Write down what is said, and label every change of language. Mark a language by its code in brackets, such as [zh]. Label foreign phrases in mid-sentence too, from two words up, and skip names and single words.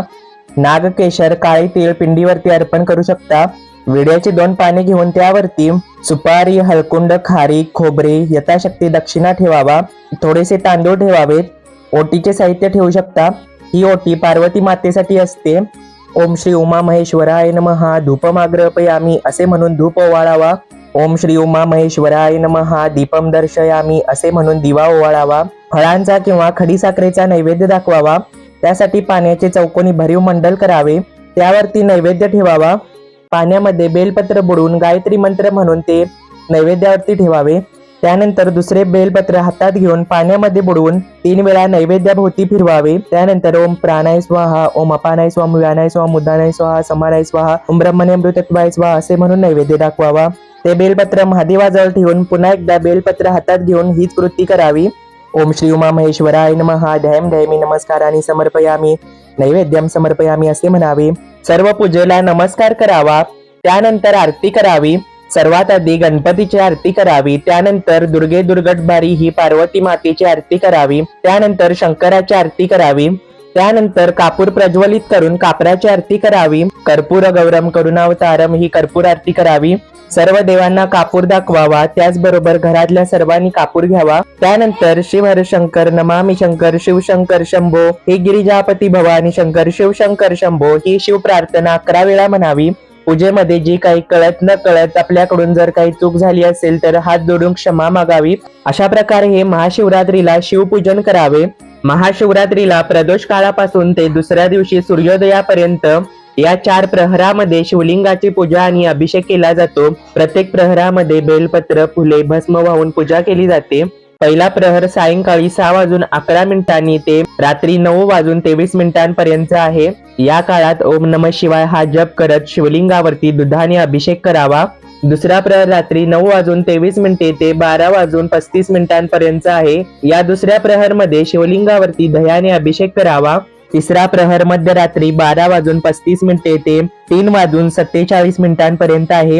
[mr] नागकेशर, काळे तीळ पिंडीवरती अर्पण करू शकता. विड्याची 2 पाने घेऊन त्यावरती सुपारी, हळकुंड, खारीक, खोबरे यथाशक्ती दक्षिणा ठेवावा. थोडेसे तांदूळ ठेवावेत. ओटीचे साहित्य ठेवू शकता. ही ओटी पार्वती मातेसाठी असते. [sa] ओम श्री उमा महेश्वराय नमः धूपम आग्रहपयामी [mr] असे म्हणून धूप ओवाळावा. [sa] ओम श्री उमा महेश्वराय नमः दीपम दर्शयामी [mr] असे म्हणून दिवा ओवाळावा. फळांचा किंवा खडीसाखरेचा नैवेद्य दाखवावा. त्यासाठी पाण्याचे चौकोनी भरीव मंडल करावे. त्यावरती नैवेद्य ठेवावा. पाण्यामध्ये बेलपत्र बुडवून गायत्री मंत्र म्हणून ते नैवेद्यावरती ठेवावे. त्यानंतर दुसरे बेलपत्र हातात घेऊन पाण्यामध्ये बुडवून 3 वेळा नैवेद्याभोवती फिरवावे. [sa] त्यानंतर ओम प्राणाय स्वाहा, ओम अपानाय स्वाहा, व्यानाय स्वाहा, मुद्दानाय स्वाहा, समानाय स्वाहा, ओम ब्रह्मण्यमृतत्वाय स्वाहा [mr] असे म्हणून नैवेद्य दाखवावा. ते बेलपत्र महादेवाजवळ ठेवून पुन्हा एकदा बेलपत्र हातात घेऊन हीच कृती करावी. [sa] ओम श्री उमा महेश्वराय नमः ध्यायम ध्यायमी नमस्काराने समर्पयामी नैवेद्यम समर्पयामी [mr] असे म्हणावे. सर्व पूजेला नमस्कार करावा. त्यानंतर आरती करावी. सर्वात आधी गणपतीची आरती करावी. त्यानंतर दुर्गे दुर्गटभारी ही पार्वती मातेची आरती करावी. त्यानंतर शंकराची आरती करावी. त्यानंतर कापूर प्रज्वलित करून कापराची आरती करावी. [sa] कर्पूर गौरम करुणावतारम [mr] ही कर्पूर आरती करावी. सर्व देवांना कापूर दाखवावा. त्याचबरोबर घरातल्या सर्वांनी कापूर घ्यावा. [sa] त्यानंतर शिव हर शंकर, नमामि शंकर, शिवशंकर शंभो ही गिरिजापती भवानी शंकर, शिवशंकर शंभो [mr] ही शिव प्रार्थना 11 वेळा म्हणावी. पूजेमध्ये जी काही कळत न कळत आपल्याकडून जर काही चूक झाली असेल तर हात जोडून क्षमा मागावी. अशा प्रकारे हे महाशिवरात्रीला शिवपूजन करावे. महाशिवरात्रीला प्रदोष काळापासून ते दुसऱ्या दिवशी सूर्योदयापर्यंत या 4 प्रहरामध्ये शिवलिंगाची पूजा आणि अभिषेक केला जातो. प्रत्येक प्रहरामध्ये बेलपत्र, फुले, भस्म वाहून पूजा केली जाते. पहिला प्रहर सायंकाळी 6:11 ते रात्री 9:23 आहे. या काळात [sa] ओम नमः शिवाय [mr] हा जप करत शिवलिंगावरती दुधाने अभिषेक करावा. दुसरा प्रहर रात्री 9:23 ते 12:35 आहे. या दुसऱ्या प्रहर मध्ये शिवलिंगावरती दह्याने अभिषेक करावा. तिसरा प्रहर मध्यरात्री 12:35 ते 3:47 आहे.